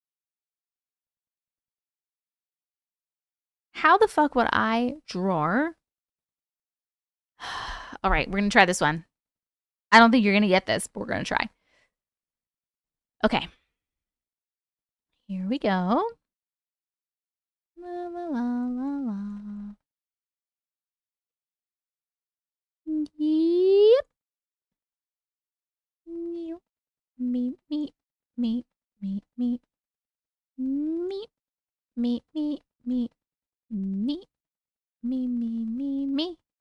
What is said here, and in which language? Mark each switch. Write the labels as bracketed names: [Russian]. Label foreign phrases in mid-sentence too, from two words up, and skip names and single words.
[English] How the fuck would I draw? All right, we're going to try this one. I don't think you're going to get this, but we're going to try. Okay. Here we go. La, la, la, la, la. Yep. Me, me, me, me, me, me, me, me, me, me, me, me, me.